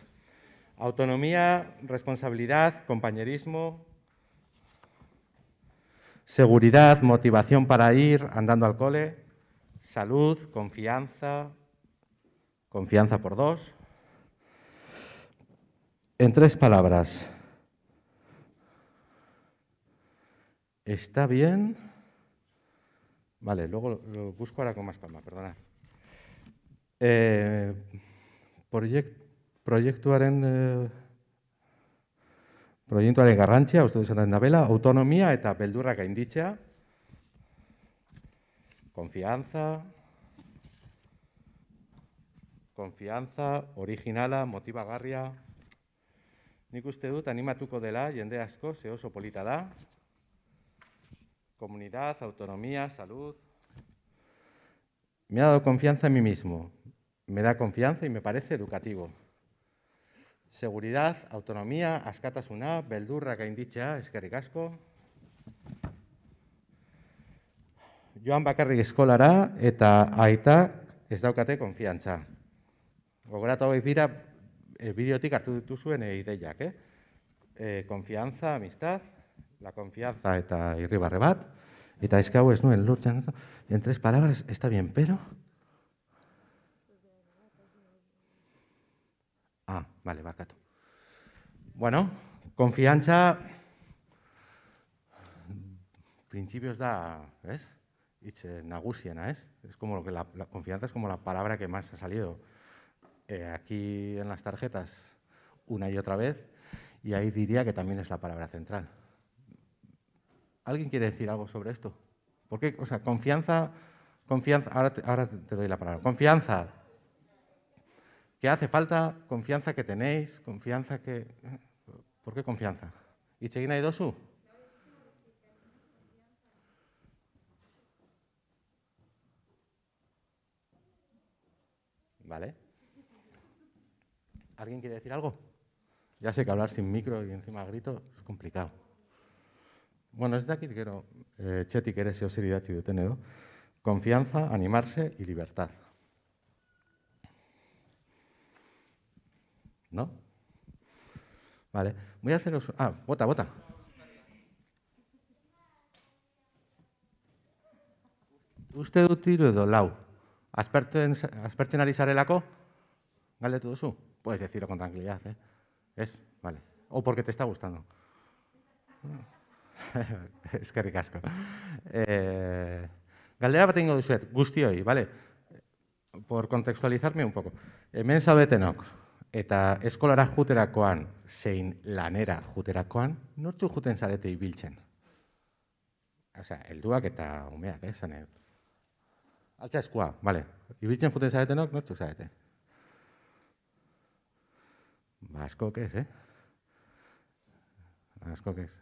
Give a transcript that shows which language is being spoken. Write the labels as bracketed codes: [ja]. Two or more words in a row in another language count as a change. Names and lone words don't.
[es] Autonomía, responsabilidad, compañerismo, seguridad, motivación para ir andando al cole, salud, confianza, confianza por dos. En 3 palabras. ¿Está bien? Vale, luego lo busco ahora con más calma, perdonad. [eu] Proiektuaren garrantzia, uste esaten dabela, autonomia eta beldurra gainditzea, confianza, originala, motibagarria. Nik uste dut animatuko dela jende asko, ze oso polita da. [es] Comunidad, autonomía, salud. Me ha dado confianza en mí mismo. Me da confianza y me parece educativo. Seguridad, autonomía, [eu] askatasuna, beldurra gainditzea, eskerrik asko. Joan bakarrik eskolara eta aita ez daukate konfiantza. Gogoratu hauek dira bideotik hartu dituzuen ideiak, [es] Confianza, amistad, la confianza [eu] eta irribarre bat. Eta eske hau ez nuen lortzen. [es] En 3 palabras, está bien, pero... [eu] Vale, barkatu. [es] Bueno, confianza, principios da, ¿ves? [eu] Hitz nagusiena, [es] ¿es? Es como que la confianza es como la palabra que más ha salido aquí en las tarjetas una y otra vez, y ahí diría que también es la palabra central. ¿Alguien quiere decir algo sobre esto? ¿Por qué? O sea, confianza, ahora te doy la palabra. Confianza. ¿Qué hace falta? Confianza que tenéis, confianza que... ¿Por qué confianza? [eu] ¿Hitz egin nahi dozu? [es] Vale. ¿Alguien quiere decir algo? Ya sé que hablar sin micro y encima grito es complicado. [eu] Bueno, ez dakit gero txetik ere zeo zer idatzi duten edo. [es] Confianza, animarse y libertad. ¿No? Vale. Voy a haceros... [eu] bota. Uste dut hiru edo lau. Aspertzen ari zarelako? Galdetu duzu? [es] Puedes decirlo con tranquilidad, ¿Es? Vale. O porque te está gustando. [eu] Eskerrik asko. Galdera bat egingo dizuet, guztioi, [es] vale? Por contextualizarme un poco. [eu] Hemen zaudetenok, eta eskolara juterakoan, zein lanera juterakoan, nortzu juten zarete ibiltzen? Osea, helduak eta umeak, esan edo. Altza eskua, vale. Ibiltzen juten zaretenok, nortzu zarete? Ba, askok ez, Askok ez.